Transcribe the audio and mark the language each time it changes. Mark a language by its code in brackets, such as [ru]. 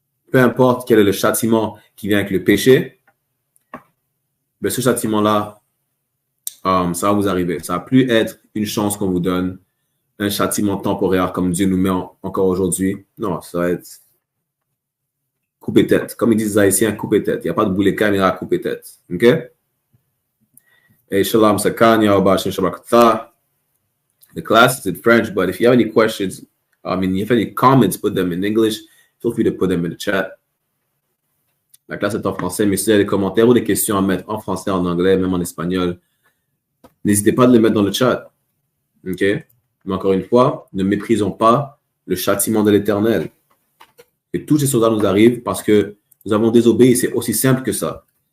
[fr] Peu importe quel est le châtiment qui vient avec le péché, ben ce châtiment-là, ça va vous arriver. Ça ne va plus être une chance qu'on vous donne, un châtiment temporaire comme Dieu nous met encore aujourd'hui. Non, ça va être couper tête. Comme ils disent les Haïtiens, couper tête. Il n'y a pas de boulet caméra, couper tête. OK? Hey, shalom, sakan, yawabash, shabakata. [en] The class is in French, but if you have any questions, if you have any comments, put them in English. Feel free to put them in the chat. [fr] La classe est en français, mais si vous avez des commentaires ou des questions à mettre en français, en anglais, même en espagnol, n'hésitez pas à les mettre dans le chat. OK? Mais encore une fois, ne méprisons pas le châtiment de l'Éternel. Et toutes ces choses-là nous arrivent parce que nous avons désobéi. C'est aussi simple que ça.